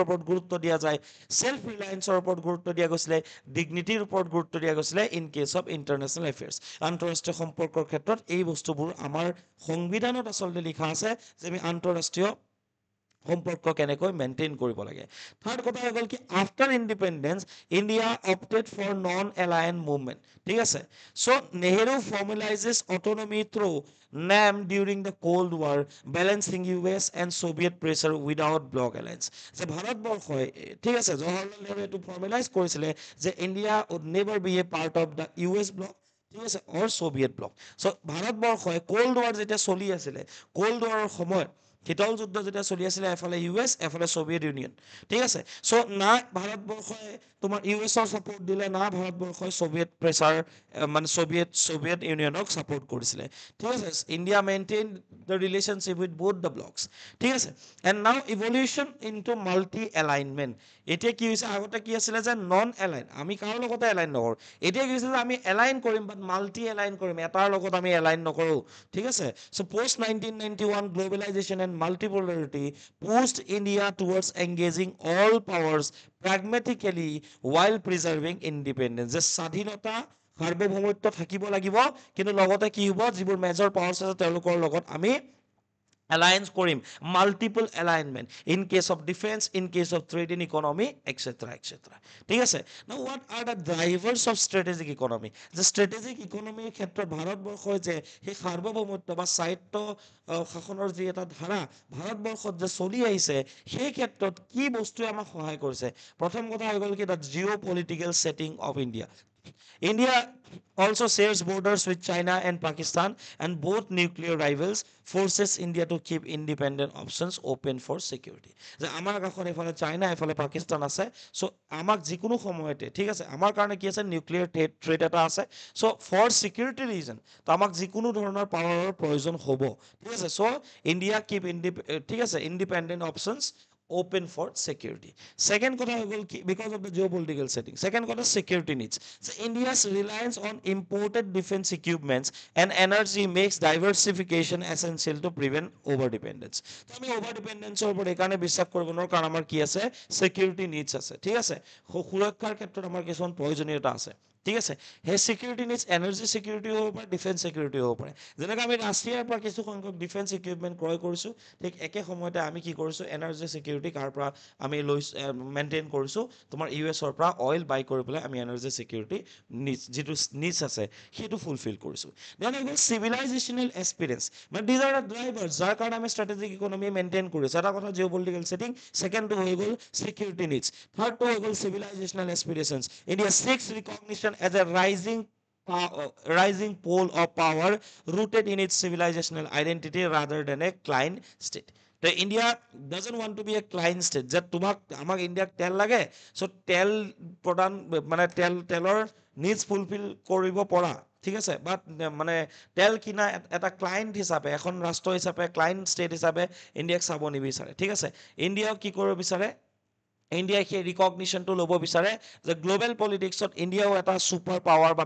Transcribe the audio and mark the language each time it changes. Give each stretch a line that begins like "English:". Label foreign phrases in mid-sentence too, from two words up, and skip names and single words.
Assamese: ওপৰত গুৰুত্ব দিয়া যায় চেল্ফ ৰিলায়েন্সৰ ওপৰত গুৰুত্ব দিয়া গৈছিলে ডিগনিটিৰ ওপৰত গুৰুত্ব দিয়া গৈছিলে
English: in case of international affairs
Assamese: আন্তঃৰাষ্ট্ৰীয় সম্পৰ্কৰ ক্ষেত্ৰত এই বস্তুবোৰ আমাৰ সংবিধানত আচলতে লিখা আছে যে আমি আন্তঃৰাষ্ট্ৰীয় সম্পৰ্ক কেনেকৈ মেইনটেইন কৰিব লাগে থাৰ্ড কথা হৈ গ'ল কি
English: after independence India opted for non alliance movement
Assamese: ঠিক আছে
English: so Nehru formalizes autonomy through NAM during the Cold War, balancing US and Soviet pressure without bloc alliance.
Assamese: যে ভাৰতবৰ্ষই ঠিক আছে জৱাহৰলাল নেহৰু এইটো ফৰ্মেলাইজ কৰিছিলে যে ইণ্ডিয়া
English: would never be a part of the US bloc
Assamese: ঠিক আছে
English: or Soviet bloc so'
Assamese: ভাৰতবৰ্ষই কল্ড ৱাৰ যেতিয়া চলি আছিলে কল্ড ৱাৰৰ সময়ত শীতল যুদ্ধ যেতিয়া চলি আছিলে এফালে US এফালে ছ'ভিয়েট ইউনিয়ন ঠিক আছে চ' না ভাৰতবৰ্ষই তোমাৰ US-ৰ ছাপোৰ্ট দিলে না ভাৰতবৰ্ষই
English: Soviet pressure
Assamese: মানে ছ'ভিয়েট ইউনিয়নক ছাপোৰ্ট কৰিছিলে ঠিক আছে
English: India maintain the relationship with both the blocks
Assamese: ঠিক আছে
English: and now evolution into multi alignment
Assamese: এতিয়া কি হৈছে আগতে কি আছিলে যে
English: non align
Assamese: আমি কাৰো লগতে এলাইন নকৰোঁ এতিয়া কি হৈছে যে আমি এলাইন কৰিম বাট এলাইন কৰিম এটাৰ লগত আমি এলাইন নকৰোঁ ঠিক আছে
English: so post 1991 globalization and multipolarity pushed India towards engaging all powers pragmatically while preserving independence.
Assamese: যে স্বাধীনতা সাৰ্বভৌমত্ব থাকিব লাগিব কিন্তু লগতে কি হ'ব যিবোৰ মেজৰ পাৱাৰ্ছ আছে তেওঁলোকৰ লগত আমি alliance কৰিম multiple
English: alignment in case of defense in case of trade in economy etc ঠিক আছে now what are the drivers of strategic economy
Assamese: the strategic economy ক্ষেত্ৰত ভাৰতবৰ্ষৰ যে সেই সাৰ্বভৌমত্ব বা স্বায়ত্ত শাসনৰ যি এটা ধাৰা ভাৰতবৰ্ষত যে চলি আহিছে সেই ক্ষেত্ৰত কি বস্তুৱে আমাক সহায় কৰিছে প্ৰথম কথা হৈ গ'ল কি
English: the geopolitical setting of India. India also shares borders with China and Pakistan, and both nuclear rivals forces India to keep independent options open for security.
Assamese: যে আমাৰ কাষত এফালে চাইনা এফালে পাকিস্তান আছে সো আমাক যিকোনো সময়তে ঠিক আছে আমাৰ কাৰণে কি আছে
English: nuclear threat
Assamese: এটা আছে সো
English: for security reason
Assamese: তো আমাক যিকোনো ধৰণৰ পাৱাৰৰ প্ৰয়োজন হ'ব ঠিক আছে সো
English: India keep
Assamese: ঠিক আছে
English: independent options open for security. Second kotha হৈ গ'ল কি because of the geopolitical setting. Second kotha security needs. So India's reliance on imported defense equipments and energy makes diversification essential to prevent over dependence.
Assamese: তো আমি
English: over dependence
Assamese: ওপৰত একাৰণে বিশ্বাস কৰিব নোৱাৰো কাৰণ আমাৰ কি আছে
English: security needs
Assamese: আছে ঠিক আছে সুৰক্ষাৰ ক্ষেত্ৰত আমাৰ কিছুমান প্ৰয়োজনীয়তা আছে ঠিক আছে সেই
English: security needs energy security
Assamese: হ'ব পাৰে
English: defense security
Assamese: হ'ব পাৰে যেনেকৈ আমি ৰাছিয়াৰ পৰা কিছু সংখ্যক
English: defense equipment
Assamese: ক্ৰয় কৰিছোঁ ঠিক একে সময়তে আমি কি কৰিছোঁ
English: energy security
Assamese: কাৰ পৰা আমি মেইনটেইন কৰিছোঁ তোমাৰ ইউএছৰ পৰা
English: oil buy
Assamese: কৰি পেলাই আমি
English: energy security needs
Assamese: যিটো নিডছ আছে সেইটো ফুলফিল কৰিছোঁ দেন হৈ গ'ল
English: civilizational experience
Assamese: মানে
English: these are the drivers
Assamese: যাৰ কাৰণে আমি
English: strategic economy
Assamese: মেইনটেইন কৰিছোঁ এটা কথা
English: geo political setting
Assamese: ছেকেণ্ডটো হৈ গ'ল
English: security needs
Assamese: থাৰ্ডটো হৈ গ'ল
English: civilizational experience India seeks recognition as a rising pole of power rooted in its civilizational identity rather than a client state. The India doesn't want to be a client state.
Assamese: যে তোমাক আমাক ইণ্ডিয়াক তেল লাগে সো তেল প্ৰদান মানে তেলৰ নিডছ ফুলফিল কৰিব পৰা ঠিক আছে বাট মানে তেল কিনা এটা ক্লায়েণ্ট হিচাপে এখন ৰাষ্ট্ৰ হিচাপে
English: client state
Assamese: হিচাপে ইণ্ডিয়াক চাব নিবিচাৰে ঠিক আছে ইণ্ডিয়াক কি কৰিব বিচাৰে ইণ্ডিয়াই সেই ৰিকগনিশ্যনটো ল'ব বিচাৰে যে
English: global politics
Assamese: ইণ্ডিয়াও এটা
English: super power
Assamese: বা